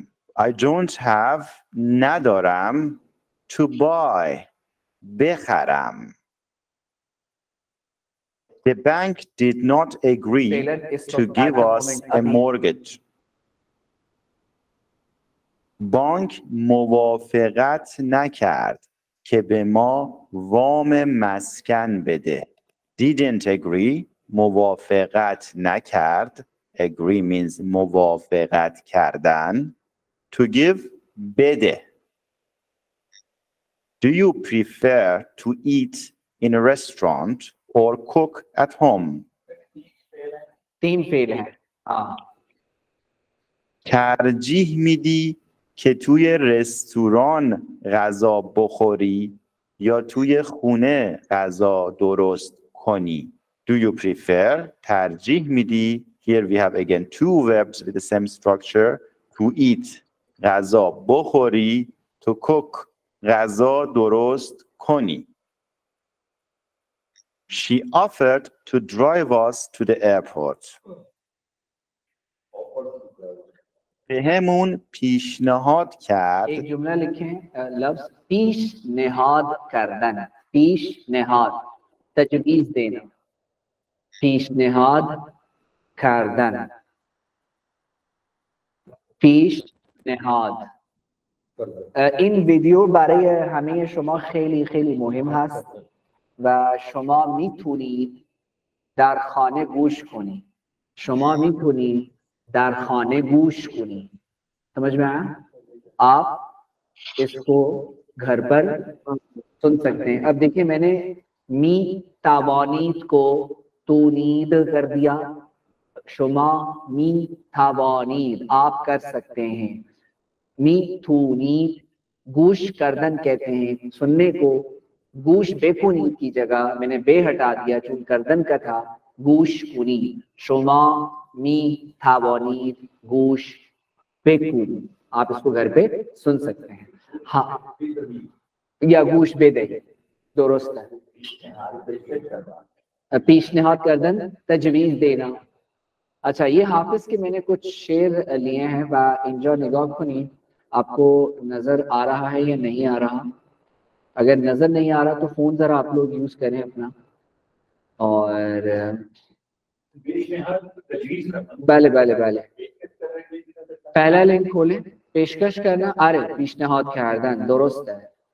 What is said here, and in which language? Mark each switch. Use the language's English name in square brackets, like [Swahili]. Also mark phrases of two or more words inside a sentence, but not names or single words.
[English] I don't have ندارم to buy بخرم. The bank did not agree to give us a mortgage. [Persian] بانک موافقت نکرد که به ما وام مسکن بده. [English] Didn't agree [Persian] موافقت نکرد. [English] Agree means [Persian] موافقت کردن. [English] To give بده. Do you prefer to eat in a restaurant or cook at home? [Urdu] تین فعل ہیں. [Persian] ترجیح میدی که توی رستوران غذا بخوری یا توی خونه غذا درست کنی. [English] Do you prefer [Persian] ترجیح میدی. [English] Here we have again two verbs with the same structure. To eat [Persian] غذا بخوری. [English] To cook [Persian] غذا درست کنی. [English] She offered to drive us to the airport. [Persian] بهمون پیشنهاد کرد. [Urdu] ایک جملہ لکھیں لفظ [Persian] پیشنهاد کردن. [Urdu] پیشنهاد تجویز دینا. [Persian] پیشنهاد کردن. پیشنهاد. این ویدیو برای همه شما خیلی خیلی مهم هست و شما میتونید در خانه گوش کنید. شما میتونید در خانه گوش کنید. [Urdu] سمجھ میں آیا؟ آپ اس کو گھر پر سن سکتے ہیں. اب دیکھیں میں نے [Persian] می توانید [Urdu] کو تونید کر دیا. [Persian] شما می توانید [Urdu] آپ کر سکتے ہیں. [Persian] می تونید گوش کردن [Urdu] کہتے ہیں سننے کو. [Persian] گوش بے کنید [Urdu] کی جگہ میں نے بے ہٹا دیا چون کردن کا تھا. [Persian] گوش کنید. شما می توانید گوش بکنید. [Urdu] آپ اس کو گھر پہ سن سکتے ہیں. ہاں یا [Persian] گوش بے دے [Urdu] درست ہے. [Persian] پیشنہاد کردن [Urdu] تجویز دینا. اچھا یہ حافظ کے میں نے کچھ شعر لیے ہیں [Persian] و اینجا نگاہ کنید. [Urdu] آپ کو نظر آ رہا ہے یا نہیں آ رہا؟ اگر نظر نہیں آ رہا تو فون ذرا آپ لوگ یوز کریں اپنا. اور [Persian] بله بله بله [Urdu] پہلا لنک کھولیں. پیشکش کرنا. [Persian] آره پیشنهاد کردن درسته.